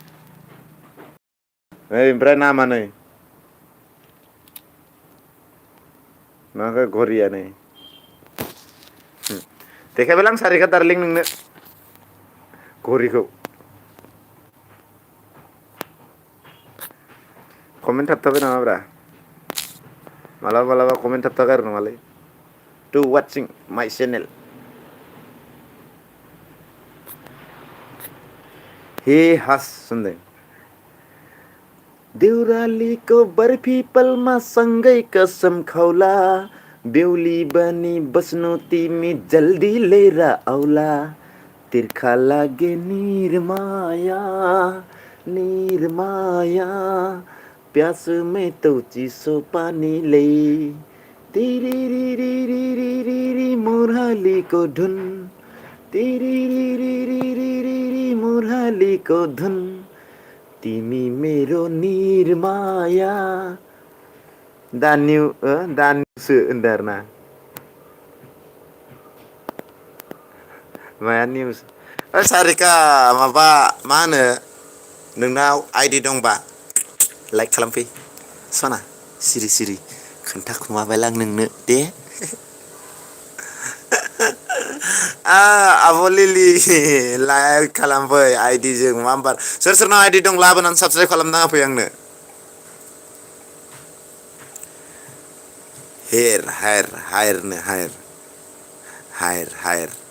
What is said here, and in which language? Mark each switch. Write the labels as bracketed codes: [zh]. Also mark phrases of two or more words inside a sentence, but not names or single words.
[brx] ओमफ्राय नामा नै माखो घरिया नै देखायबायलां सारिका दार्लिं नोंनो घरिखौ कमेन्ट थाबथाबाय नामाब्रा मालाबा कमेन्ट थाबथागारो नङालै [en] to watching my channel [brx] हे हास होनदों [ne] देउरालीको बर्फी पलमा सँगै कसम खौला बेहुली बनी बस्नु तिमी जल्दी लिएर आउला तिर्खा लागे निरमाया प्यासमै तौ चिसो पानीले तिरिरिरिरिरिरिरि मुरलीको धुन तिरिरिरिरिरिरि मुरलीको धुन तिमी मेरो निरमाया [brx] दान्युसो होनदों आरोना माया निउस सारिका माबा मा होनो नोंनाव आइडि दंबा लाइक खालामफै सना सिरि सिरि खोन्थाखुमाबायलां नोंनो दे आब' लिलि लाइक खालामफै आइडिजों मा होमबा सोर सोरनाव आइडि दं लाबोनानै साबसक्राइब खालामना होफै आंनो हेर हायर हायरनो हायर हायर हायर